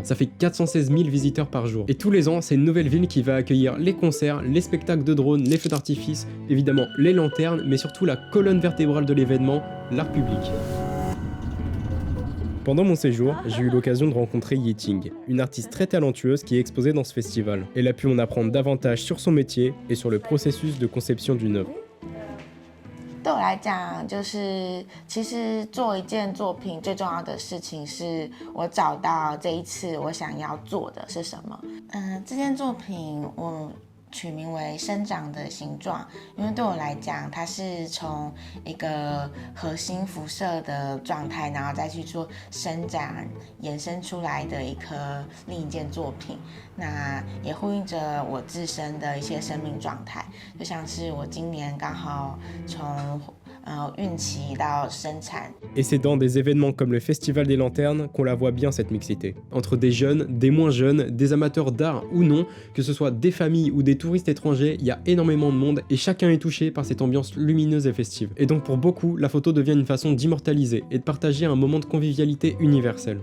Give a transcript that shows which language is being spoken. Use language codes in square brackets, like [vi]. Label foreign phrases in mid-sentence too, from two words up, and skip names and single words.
[fr] Ça fait 416 000 visiteurs par jour. Et tous les ans, c'est une nouvelle ville qui va accueillir les concerts, les spectacles de drones, les feux d'artifice, évidemment les lanternes, mais surtout la colonne vertébrale de l'événement, l'art public. Pendant mon séjour, j'ai eu l'occasion de rencontrer Yiting, une artiste très talentueuse qui est exposée dans ce festival. Elle a pu en apprendre davantage sur son métier et sur le processus de conception d'une œuvre. [zh] 对我来讲，就是其实做一件作品最重要的事情是我找到这一次我想要做的是什么。这件作品我取名为生长的形状，因为对我来讲，它是从一个核心辐射的状态，然后再去做伸展衍生出来的一颗另一件作品。那也呼应着我自身的一些生命状态，就像是我今年刚好从孕期到生产。 [fr] Et c'est dans des événements comme le Festival des Lanternes qu'on la voit bien cette mixité. Entre des jeunes, des moins jeunes, des amateurs d'art ou non, que ce soit des familles ou des touristes étrangers, il y a énormément de monde et chacun est touché par cette ambiance lumineuse et festive. Et donc pour beaucoup, la photo devient une façon d'immortaliser et de partager un moment de convivialité universel.